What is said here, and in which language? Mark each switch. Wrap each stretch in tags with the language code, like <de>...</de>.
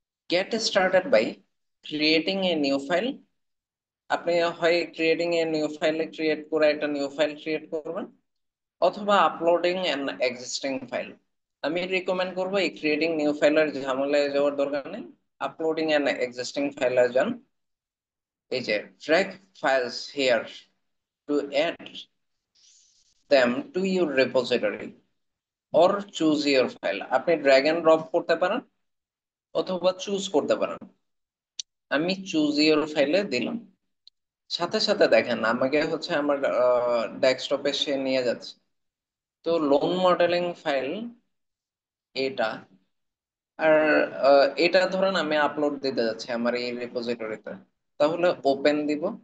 <en>Get started by creating a new file.</en> <bn>আপনি হয় creating a new ফাইলে create করে একটা নিউ ফাইল ক্রিয়েট করবেন, অথবা আপলোডিং এন এক্সিস্টিং ফাইল। আমি রিকমেন্ড করবো এই ক্রিয়েটিং নিউ ফাইলের ঝামেলায় যাওয়ার দরকার নেই, আপলোডিং এন এক্সিস্টিং ফাইলে যান। এই যে</bn> <en>Drag files here to add them to your repository or choose your file।</en> <bn>আপনি ড্র্যাগ এন্ড ড্রপ করতে পারেন অথবা চুজ করতে পারেন। আমি চুজ ইওর ফাইলে দিলাম, সাথে সাথে দেখেন আমাকে হচ্ছে আমার ডেস্কটপে সে নিয়ে যাচ্ছে। তো লোন মডেলিং ফাইল এটা, আর এটা ধরেন আমি আপলোড দিতে যাচ্ছি আমার এই রিপোজিটরিতে, তাহলে ওপেন দিব।</bn>